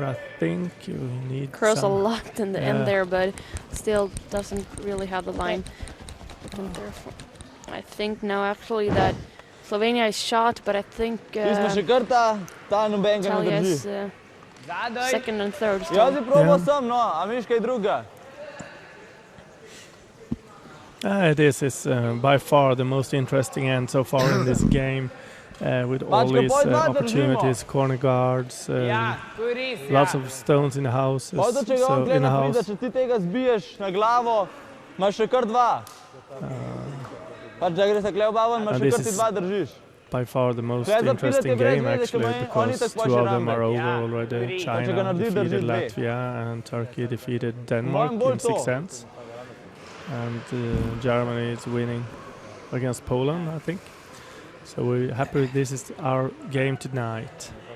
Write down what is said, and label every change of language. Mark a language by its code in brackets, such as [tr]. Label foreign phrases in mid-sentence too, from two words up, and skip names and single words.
[en] I think you need curls a lot in the end there, but still doesn't really have the line. And therefore, I think now actually that Slovenia is shot, but I think Italia is second and third still. [sl] Ja, probal sam, no, a viš kaj druga? [en] This is by far the most interesting end so far in this game. With all these opportunities, corner guards, lots of stones in the house. [sl] Če ti tega zbiješ na glavo, imaš še kar dva. Pač, da greš takle obaven, imaš še kar ti dva držiš. [en] By far the most interesting game actually, because 2 of them are over already. China defeated Latvia and Turkey defeated Denmark in 6 sets. And Germany is winning against Poland, I think. So we're happy this is our game tonight.